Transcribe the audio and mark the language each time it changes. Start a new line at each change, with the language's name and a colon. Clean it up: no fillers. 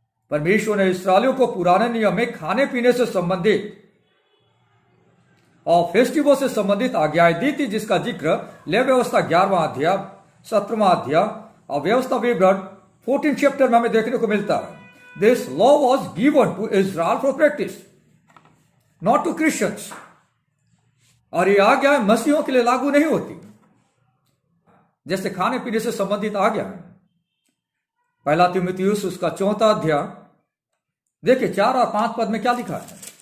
Hindi: परमेश्वर ने इस्राएलियों को पुराने नियम में खाने पीने से संबंधित और फेस्टिवल से संबंधित आज्ञाएं दी थी, जिसका जिक्र लेवी व्यवस्था 11वां अध्याय, 17वां अध्याय और व्यवस्था विवरण 14 चैप्टर में हमें देखने को मिलता है।
English: This law was given to Israel for practice, not to Christians.
Hindi: और ये आज्ञा मसीहों के लिए लागू नहीं होती, जैसे खाने पीने से संबंधित आज्ञा है। 1 तीमुथियुस उसका 4 अध्याय देखिए 4 और 5 पद में क्या लिखा है?